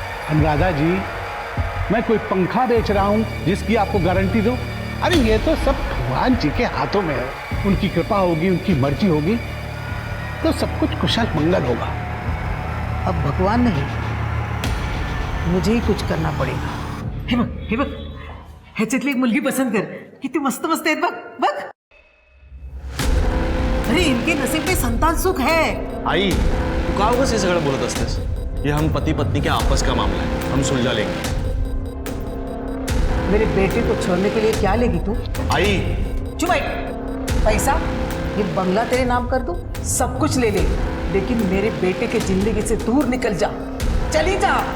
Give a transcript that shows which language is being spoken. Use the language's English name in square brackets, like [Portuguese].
[Hindi] अनुराधा जी, मैं कोई पंखा बेच रहा हूँ जिसकी आपको गारंटी दो? अरे ये तो सब भगवान जी के हाथों में है। उनकी कृपा होगी, उनकी मर्जी होगी तो सब कुछ कुशल मंगल होगा। अब भगवान नहीं, मुझे ही कुछ करना पड़ेगा। [Marathi] हे बघ ह्याच्यातली एक मुलगी पसंत कर, किती मस्त मस्त आहेत बघ बघ। [Hindi] अरे इनके नसीब में संतान सुख है। [Marathi] आई तू का उगाच हे सगळं बोलत असतेस? [Hindi] ये हम पति पत्नी के आपस का मामला है, हम सुलझा लेंगे। मेरे बेटे को छोड़ने के लिए क्या लेगी तू? [Marathi] आई [Hindi] चुप बैठ। पैसा, ये बंगला तेरे नाम कर दूं, सब कुछ ले ले, लेकिन मेरे बेटे के जिंदगी से दूर निकल जा, चली जा।